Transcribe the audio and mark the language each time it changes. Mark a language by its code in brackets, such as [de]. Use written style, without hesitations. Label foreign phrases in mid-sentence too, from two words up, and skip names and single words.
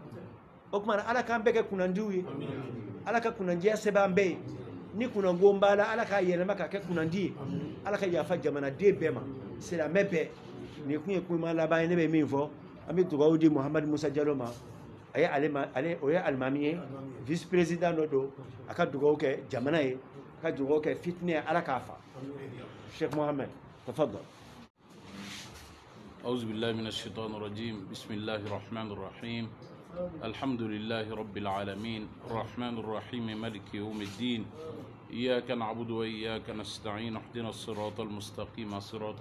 [bm] O kumana ala k'an bɛɛ kɛ kunnandiw ye ala ka kunnandiya sɛbɛn an bɛɛ ye ni kunnangon b'a la ala k'a yɛlɛma ka kɛ kunnandi ye ala ka yafa jamanaden bɛɛ ma silamɛ bɛɛ. Nin kun ye kuma laban ye ne bɛ min fɔ an bɛ dugawu di Muhamadu Musa Jalo ma o ye alimami ye [fr] vice président [bm] dɔ don a ka dugawu kɛ jamana ye a ka dugawu kɛ fitinɛ ye ala k'a fa. [ar] Sheikh Mohamed tafadal. أعوذ بالله من الشيطان الرجيم بسم الله الرحمن الرحيم الحمد لله رب العالمين الرحمن الرحيم مالك يوم الدين إياك نعبد وإياك نستعين اهدنا الصراط المستقيم صراط